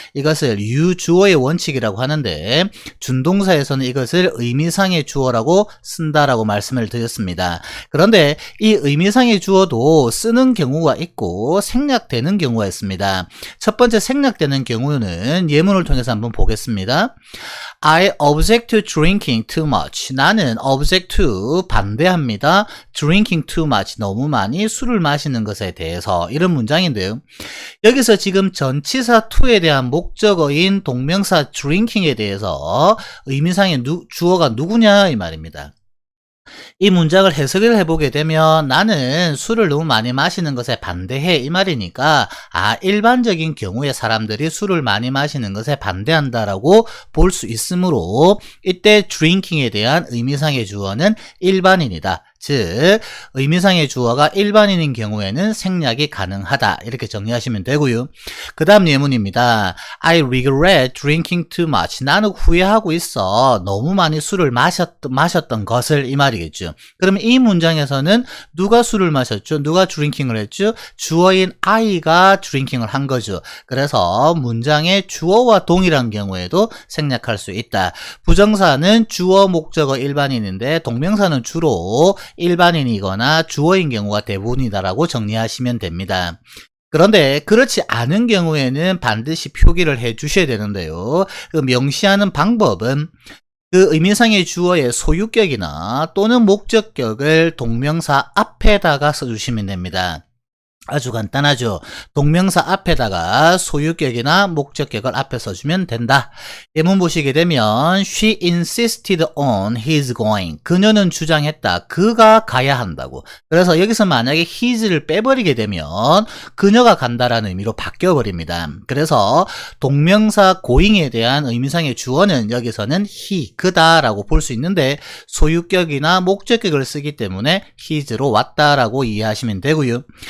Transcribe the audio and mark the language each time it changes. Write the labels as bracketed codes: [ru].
[ko] 이것을 유주어의 원칙이라고 하는데 준동사에서는 이것을 의미상의 주어라고 쓴다라고 말씀을 드렸습니다. 그런데 이 의미상의 주어도 쓰는 경우가 있고 생략되는 경우가 있습니다. 첫 번째 생략되는 경우는 예문을 통해서 한번 보겠습니다. [en] I object to drinking too much. [ko] 나는 [en] object to [ko] 반대합니다. [en] drinking too much. [ko] 너무 많이 술을 마시는 것에 대해서, 이런 문장인데요. 여기서 지금 전치사 to에 대한 목적어인 동명사 drinking에 대해서 의미상의 주어가 누구냐 이 말입니다. 이 문장을 해석을 해보게 되면 나는 술을 너무 많이 마시는 것에 반대해 이 말이니까 일반적인 경우에 사람들이 술을 많이 마시는 것에 반대한다라고 볼 수 있으므로 이때 drinking에 대한 의미상의 주어는 일반인이다, 즉 의미상의 주어가 일반인인 경우에는 생략이 가능하다 이렇게 정리하시면 되고요. 그 다음 예문입니다. [en] I regret drinking too much. [ko] 나는 후회하고 있어. 너무 많이 술을 마셨던 것을 이 말이겠죠. 그러면 이 문장에서는 누가 술을 마셨죠? 누가 drinking을 했죠? 주어인 I가 drinking을 한 거죠. 그래서 문장의 주어와 동일한 경우에도 생략할 수 있다. 부정사는 주어, 목적어, 일반인인데 동명사는 주로 일반인이거나 주어인 경우가 대부분이다라고 정리하시면 됩니다. 그런데 그렇지 않은 경우에는 반드시 표기를 해 주셔야 되는데요. 그 명시하는 방법은 그 의미상의 주어의 소유격이나 또는 목적격을 동명사 앞에다가 써주시면 됩니다. 아주 간단하죠. 동명사 앞에다가 소유격이나 목적격을 앞에 써주면 된다. 예문 보시게 되면 [en] She insisted on his going. [ko] 그녀는 주장했다. 그가 가야 한다고. 그래서 여기서 만약에 his를 빼버리게 되면 그녀가 간다라는 의미로 바뀌어버립니다. 그래서 동명사 going에 대한 의미상의 주어는 여기서는 he, 그다라고 볼 수 있는데 소유격이나 목적격을 쓰기 때문에 his로 왔다라고 이해하시면 되고요.